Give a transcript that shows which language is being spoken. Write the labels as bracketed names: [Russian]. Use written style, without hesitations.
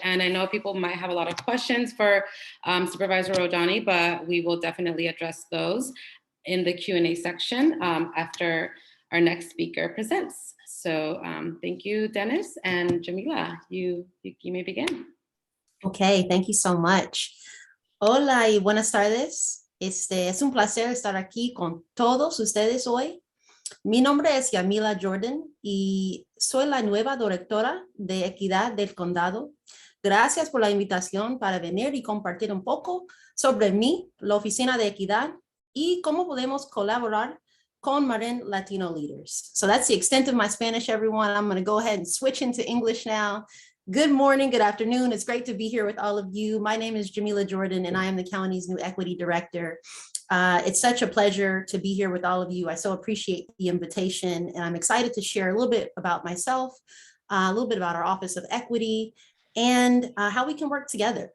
[English] And I know people might have a lot of questions for Supervisor Rodoni, but we will definitely address those in the Q&A section after our next speaker presents. So thank you, Dennis, and Jamillah, you may begin. Okay, thank you so much. [Spanish] Hola y buenas tardes. Es un placer estar aquí con todos ustedes hoy. Mi nombre es Jamillah Jordan y soy la nueva directora de Equidad del Condado. Gracias por la invitación para venir y compartir un poco sobre mí, la Oficina de Equidad, y cómo podemos colaborar con Marin Latino Leaders. [English] So that's the extent of my Spanish, everyone. I'm going to go ahead and switch into English now. Good morning, good afternoon. It's great to be here with all of you. My name is Jamillah Jordan, and I am the county's new equity director. It's such a pleasure to be here with all of you. I so appreciate the invitation, and I'm excited to share a little bit about myself, a little bit about our Office of Equity, and how we can work together.